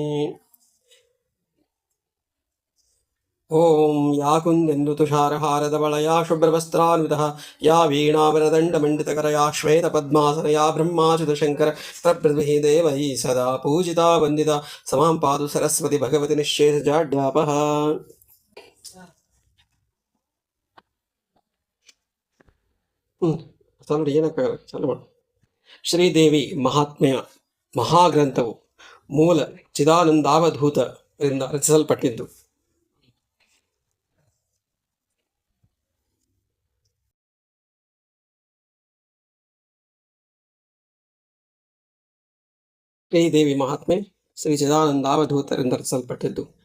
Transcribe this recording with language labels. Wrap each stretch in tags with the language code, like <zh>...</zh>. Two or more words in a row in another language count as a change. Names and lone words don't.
<sa>ॐ या कुन्देन्दु तुषारहारधवलया शुभ्रवस्त्रान्वितः या वीणावरदण्डमण्डितकरया श्वेतपद्मासनया ब्रह्माच्युतशङ्कर प्रभृतिः देवैः सदा पूजिता वन्दिता समां पातु सरस्वती भगवती निःशेषजाड्यापः.</sa> <kn>ಶ್ರೀದೇವಿ ಮಹಾತ್ಮೆಯ ಮಹಾಗ್ರಂಥವು ಮೂಲ ಚಿದಾನಂದಾವಧೂತರಿಂದ ರಚಿಸಲ್ಪಟ್ಟಿದ್ದು. ಶ್ರೀದೇವಿ ಮಹಾತ್ಮೆ ಶ್ರೀ ಚಿದಾನಂದಾವಧೂತರಿಂದ ರಚಿಸಲ್ಪಟ್ಟಿದ್ದು.</kn>